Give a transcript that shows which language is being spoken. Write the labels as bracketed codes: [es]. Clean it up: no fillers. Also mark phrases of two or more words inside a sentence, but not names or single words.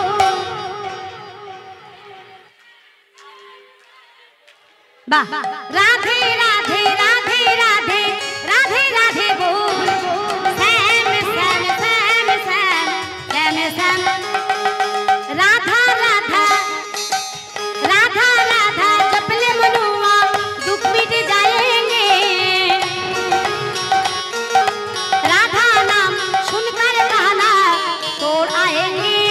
[bn] বাহ রাধে রাধে রাধে রাধে রাধে রাধে বল শ্যাম শ্যাম শ্যাম শ্যাম শ্যাম শ্যাম রাধা রাধা [hi] राधा राधा जपले मनुआ दुख मिट जाएंगे राधा नाम सुनकर कहना तोड़ आएंगे